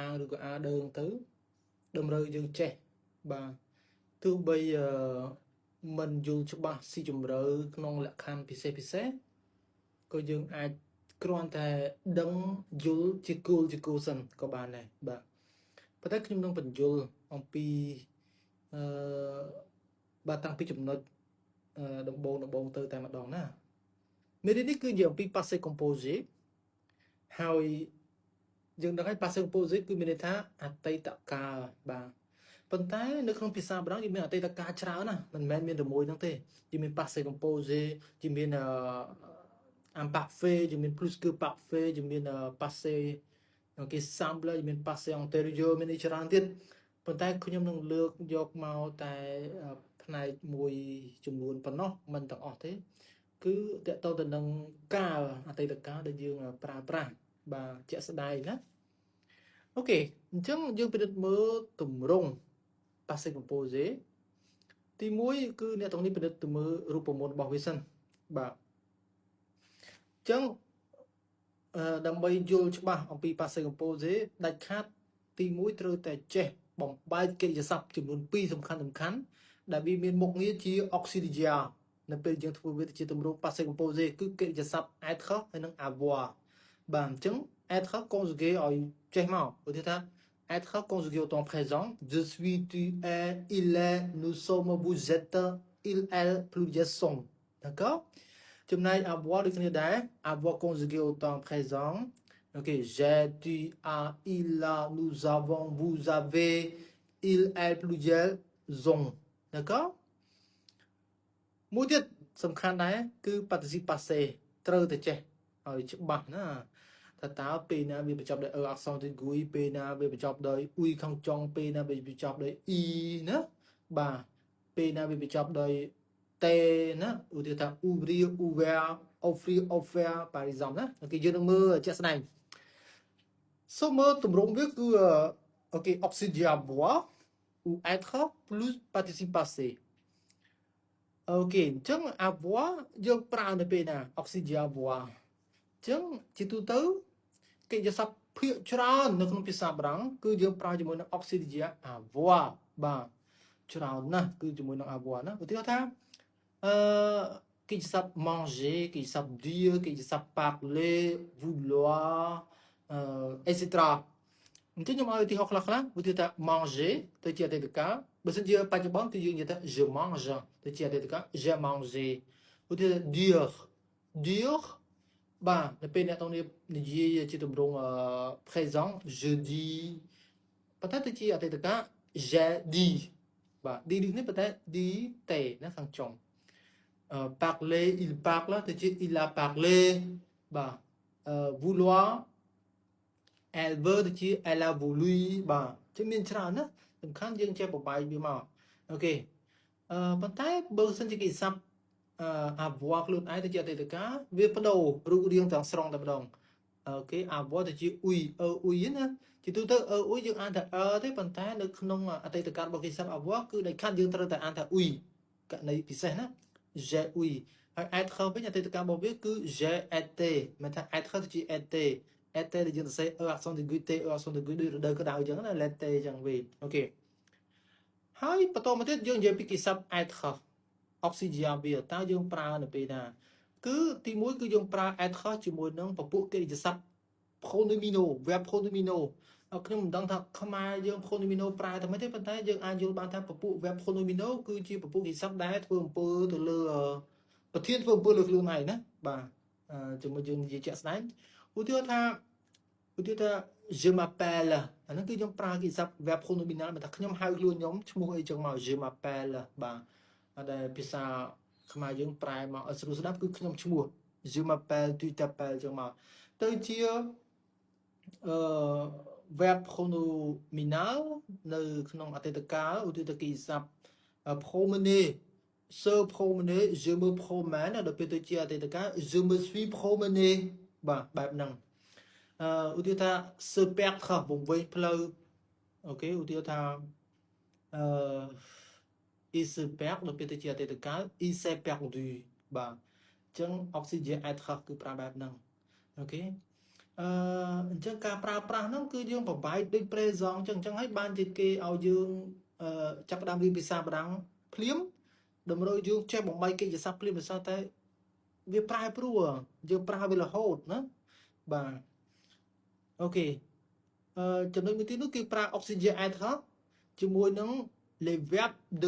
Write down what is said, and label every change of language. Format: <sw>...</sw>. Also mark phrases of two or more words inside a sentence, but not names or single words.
<km>ឬក៏អាដើមទៅតម្រូវយើងចេះបាទទោះបីមិនយល់ច្បាស់ស៊ីជម្រៅក្នុងលក្ខខណ្ឌពិសេសក៏យើង អាចគ្រាន់តែដឹងយល់ជាគោលសិនក៏បានដែរបាទប៉ុន្តែខ្ញុំនឹងបញ្យល់អំពីអឺបាទតាំងពីចំណុចដំបូងទៅតែម្ដងណាមេរៀននេះគឺនិយាយអំពី</km> <fr>passé composé</fr> <km>ហើយយើងដឹងហើយ</km> <fr>passé composé</fr> <km>គឺមានន័យថាអតីតកាលបាទប៉ុន្តែនៅក្នុងភាសាបារាំងយើងមានអតីតកាលច្រើនណាមិនមែនមានតែមួយហ្នឹងទេយើងមាន</km> <fr>passé composé</fr> <km>យើងមាន imparfait យើងមាន</km> <fr>plus que parfait</fr> <km>យើងមាន</km> <fr>passé okay simple</fr> <km>យើងមាន</km> <fr>passé antérieur</fr> <km>មានច្រើនទៀតប៉ុន្តែខ្ញុំនឹងលើ កយកមកតែផ្នែកមួយចំនួនប៉ុណ្ណោះមិនទាំងអស់ទេគឺតកតទៅនឹងកាលអតីតកាលដែលយើងប្រើប្រាស់បាទជាក់ស្ដែងណាអូខេអញ្ចឹងយើងពិនិត្យមើលទម្រង់</km> <fr>passé composé</fr> <km>ទី1គឺអ្នកទាំងនេះពិនិត្យទៅមើលរូបមន្តរបស់វាសិនបាទអញ្ចឹងដើម្បីយល់ច្បា ស់អំពី</km> <fr>passé composé</fr> <km>ដាច់ខាតទី1ត្រូវតែចេះបំបែកកិរិយាសព្ទចំនួន2សំខាន់ដែលវាមានមុខងារជា auxiliaire នៅពេលយើងធ្វើវាទៅជាទម្រង់</km> <fr>passé composé</fr> <km>គឺកិរិយាសព្ទ être ហើយនិង avoir បាទអញ្ចឹង</km> <fr>être conjugué</fr> <km>ឲ្យចេះមកឧទាហរណ៍ថា</km> <fr>être conjugué au temps présent je suis tu es il est nous sommes vous êtes il elle pluriel sont d'accord ចំណែក avoir</fr> <km>ដូចគ្នាដែរ</km> <fr>avoir conjugué au temps présent ok j'ai tu as il a nous avons vous avez il elle pluriel sont d'accord</fr> <km>មួយទៀតសំខាន់ដែរគឺ</km> <fr>participe passé</fr> <km>ត្រូវតែចេះឲ្យច្បាស់ ណាថាតើពេលណាវាបញ្ចប់ដោយ</km> <fr>accent aigu</fr> <km>ពេលណាវាបញ្ចប់ដោយ ui ខាងចុងពេលណាវាបញ្ចប់ដោយ i ណាបាទពេលណាវាបញ្ចប់ដោយ t ណាឧ ទាហរណ៍ថា</km> <fr>ouvrir ouvert offrir offert par exemple</fr> <km>ណាអូខេយើងនឹងមើលជាក់ស្ដែងសូមមើលទម្រង់វាគឺ អូខេ</km> <fr>auxiliaire avoir ou être plus participe passé</fr> <km>អូខេអញ្ចឹង avoir យើងប្រើនៅពេលណា</km> <fr>auxiliaire avoir</fr> <km>អញ្ចឹងជាទូទៅកិរិយាសព្ទភាគច្រើននៅក្នុងភាសាបារាំងគឺយើងប្រើជាមួយនឹង</km> <fr>auxiliaire avoir</fr> <km>បាទច្រើនណាស់គឺជាមួយនឹង avoir ណាឧទាហរណ៍ថាកិរិយាសព្ទ manger កិរិយាសព្ទ dire កិរិយាសព្ទ parler vouloir etc អញ្ចឹងខ្ញុំឲ្យឧទាហរណ៍ខ្លះឧទាហរណ៍ថា manger ទៅជាអតីតកាលបើសិនជាបច្ចុប្បន្នគឺយើងនិយាយថា</km> <fr>je mange</fr> <km>ទៅជាអតីតកាល</km> <fr>j'ai mangé</fr> <km>ឧទាហរណ៍ dire បាទនៅពេលអ្នកទាំងនេះនិយាយជាទម្រង់</km> <fr>présent je dis</fr> <km>ប៉ុន្តែទៅជាអតីតកាល</km> <fr>j'ai dit</fr> <km>បាទ dit នេះប៉ុន្តែ dit ទេណាខាងចុង</km> <fr>parler il parle</fr> <km>ទៅជា</km> <fr>il a parlé</fr> <km>បាទ</km> <fr>vouloir elle veut</fr> <km>ទៅជា</km> <fr>elle a voulu</fr> <km>បាទចឹងមានច្រើនណាសំខាន់យើង ចេះបំបែកវាមកអូខេប៉ុន្តែបើសិនជាគេសាប់avoir ខ្លួនឯងទៅជាអតីតកាលវាបដូររូបរាងទាំងស្រុងតែម្ដងអូខេ avoir ទៅជា</km> <fr>oui oui</fr> <km>ណាជាទូទៅ oui យើងអានថា ទេ ប៉ុន្តែនៅក្នុងអតីតកាលរបស់គេសាប់ avoir គឺដាច់ខាតយើងត្រូវតែអានថា oui ករណីពិសេសណា</km> <fr>j'ai oui</fr> <km>ហើយ être វិញអតីតកាលរបស់វាគឺ</km> <fr>j'ai été</fr> <km>មិន ថា être ទៅជា</km> <fr>été été</fr> <km>ដែលយើងសរសេរ</km> <fr>accent aigu t accent aigu</fr> <km>ដូចរដូវក្តៅអញ្ចឹងណា l'été អញ្ចឹងវិញអូខេហើយបន្ត មកទៀតយើងនិយាយពីគេសាប់</km> <fr>être auxiliaire</fr> <km>វាតើយើងប្រើនៅពេលណាគឺទី1គឺយើងប្រើ être ជាមួយនឹងពពួកកិរិយាសព្ទ</km> <fr>pronominaux verb pronominaux</fr> <km>ខ្ញុំមិនដឹងថាខ្មែរយើង pronominaux ប្រើតែមិនទេប៉ុន្តែយើងអាចយល់បានថាពពួក</km> <fr>verb pronominaux</fr> <km>គឺជាពពួកកិរិយាសព្ទដែលធ្វើអំពើទៅលើប្រធានធ្វើអំពើលើខ្លួនឯងណាបាទជាមួយយើងនិយាយជាក់ស្ដែងឧទាហរណ៍ថា</km> <fr>je m'appelle</fr> <km>អាហ្នឹងគឺខ្ញុំប្រើកិរិយាសព្ទ</km> <fr>verb pronominal</fr> <km>មិនថាខ្ញុំហៅខ្លួនខ្ញុំឈ្មោះអីចឹងមក</km> <fr>je m'appelle</fr> <km>បាទដែលភាសាខ្មែរយើងប្រែមកឲ្យស្រួលស្ដាប់គឺខ្ញុំឈ្មោះ</km> <fr>je m'appelle tu t'appelles</fr> <km>ចឹងមកទៅជា</km> <fr>verb pronominal</fr> <km>នៅក្នុងអតីតកាលឧទាហរណ៍កិរិយាសព្ទ</km> <fr>promener se promener je me</fr> <km>promène ដល់ពេលទៅជាអតីតកាល</km> <fr>je me suis promené</fr> <km>បាទបែបហ្នឹងឧទាហរណ៍ថា</km> <fr>se perdre</fr> <km>វង្វេងផ្លូវ ok ឧទាហរណ៍ថាអឺ</km> <fr>il se perd</fr> <km>ដល់ពេលទៅជាអតីតកាល</km> <fr>il s'est perdu</fr> <km>បាទអញ្ចឹង</km> <fr>oxygène être</fr> <km>គឺប្រើបែបហ្នឹងអូខេអ ញ្ចឹងការប្រើប្រាស់ហ្នឹងគឺយើងប្របែកដូច présent អញ្ចឹងហើយបានជាគេឲ្យយើងចាប់ផ្ដើមរៀនភាសាបារាំងភ្លាមតម្រូវយើងចេះបំបីកិច្ចសព្ទភ្លាមដោយសារតែ វាប្រែប្រួលយើងប្រើវារហូតណាបាទអូខេចំណុចមួយទៀតនោះគឺប្រើ</km> <fr>oxygène être</fr> <km>ជាមួយនឹង</km> <fr>les verbes de</fr>